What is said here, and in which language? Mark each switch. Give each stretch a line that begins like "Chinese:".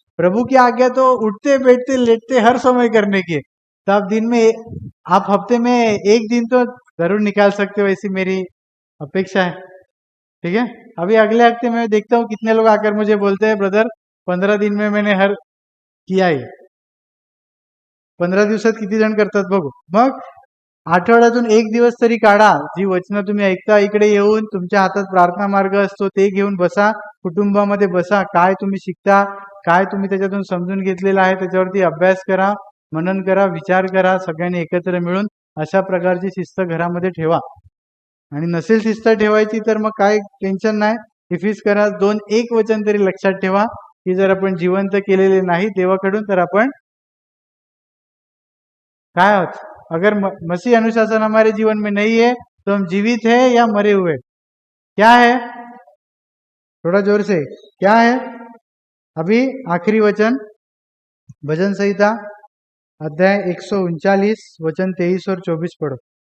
Hindi: प्रभु की आज्ञा तो उठते बैठते लेटते हर समय करने की है. तो आप दिन में, आप हफ्ते में एक दिन तो जरूर निकाल सकते हो, ऐसी मेरी अपेक्षा है. ठीक है. अभी अगले हफ्ते में देखता हूँ कितने लोग आकर मुझे बोलते हैं ब्रदर 15 दिन में मैंने हर किया आहे.
Marathi: 15 दिवसात किती जण करतात बघू. मग आठवड्यातून एक दिवस तरी काढा, जी वचनं तुम्ही ऐकता इकडे येऊन तुमच्या हातात प्रार्थना मार्ग असतो ते घेऊन बसा, कुटुंबामध्ये बसा. काय तुम्ही शिकता, काय तुम्ही त्याच्यातून समजून घेतलेलं आहे त्याच्यावरती अभ्यास करा, मनन करा, विचार करा. सगळ्यांनी एकत्र मिळून अशा प्रकारची शिस्त घरामध्ये ठेवा. आणि नसेल शिस्त ठेवायची तर मग काय टेन्शन नाही. इफिस करा 2:1 वचन तरी लक्षात ठेवा की जर आपण जिवंत केलेले नाही देवाकडून तर आपण काय आहोत.
Hindi: अगर मसीह अनुशासन हमारे जीवन में नहीं है तो हम जीवित है या मरे हुए? क्या है? थोड़ा जोर से, क्या है? अभी आखिरी वचन भजन संहिता अध्याय 139 वचन 23 और 24 पढ़ो.